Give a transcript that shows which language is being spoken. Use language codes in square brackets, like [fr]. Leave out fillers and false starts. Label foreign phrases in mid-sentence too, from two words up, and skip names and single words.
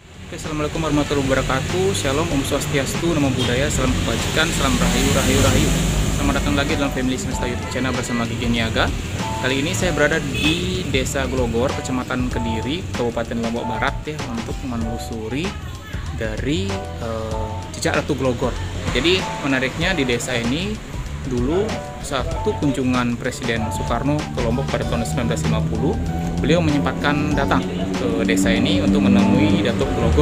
[ar] السلام عليكم ورحمة الله وبركاته. [id] Shalom, [ban] Om Swastiastu, [pi] Namo Buddhaya, [id] salam kebajikan, salam rahayu, rahayu, rahayu. Selamat datang lagi dalam Family Semesta YouTube Channel bersama Gigi Niaga. Kali ini saya berada di Desa Glogor, Kecamatan Kediri, Kabupaten Lombok Barat ya, untuk menelusuri dari jejak Ratu Glogor. Jadi menariknya di desa ini dulu satu kunjungan Presiden Soekarno ke Lombok pada tahun 1950, beliau menyempatkan datang ke desa ini untuk menemui Datuk Glogor.